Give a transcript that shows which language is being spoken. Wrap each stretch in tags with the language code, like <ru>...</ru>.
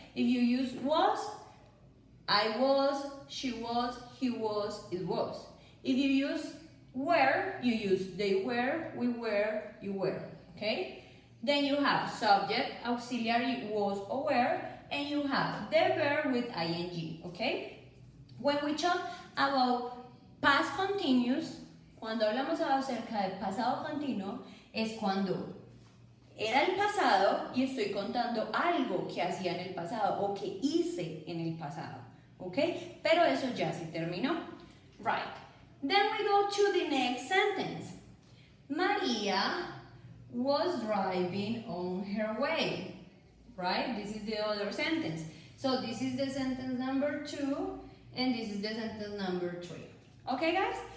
<en>If you use was, I was, she was, he was, it was. If you use were, you use they were, we were, you were, okay? Then you have subject, auxiliary was or were, and you have the verb with ing, okay? When we talk about past continuous,</en> <es>cuando hablamos acerca del pasado continuo, es cuando era el pasado y estoy contando algo que hacía en el pasado o que hice en el pasado, ¿ok? Pero eso ya se terminó. Right.</es> <en>Then we go to the next sentence. Maria was driving on her way. Right? This is the other sentence. So this is the sentence number 2 and this is the sentence number 3. Okay, guys?</en>